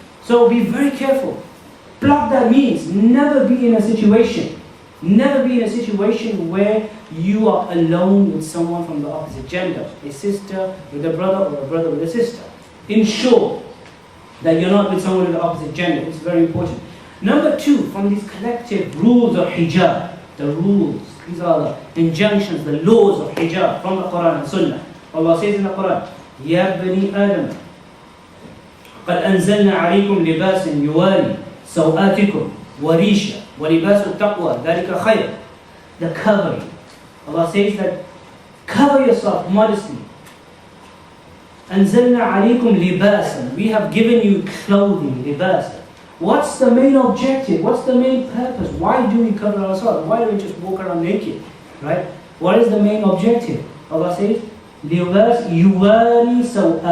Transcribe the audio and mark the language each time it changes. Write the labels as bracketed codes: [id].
[en] So be very careful. Block that means. Never be in a situation where you are alone with someone from the opposite gender, a sister with a brother or a brother with a sister. Ensure that you're not with someone with the opposite gender. It's very important. Number 2, from these collective rules of hijab, the rules, these are the injunctions, the laws of hijab from the Quran and Sunnah. Allah says in the Quran, [ar] Ya bani Adam, قَدْ أَنزَلْنَا عَلَيْكُمْ لِبَاسٍ يُوَارِي سَوْآتِكُمْ وَرِيشًا وَلِبَاسُ التَّقْوَى ذَلِكَ خَيْرٌ. [en] The covering. Allah says that cover yourself modestly. [ar] أَنزَلْنَا عَلَيْكُمْ لِبَاسًا. [en] We have given you clothing, libasa. What's the main objective? What's the main purpose? Why do we cover ourselves? Why do we just walk around naked? Right? What is the main objective? Allah says, The reverse, [ar] يواري سوآتكم.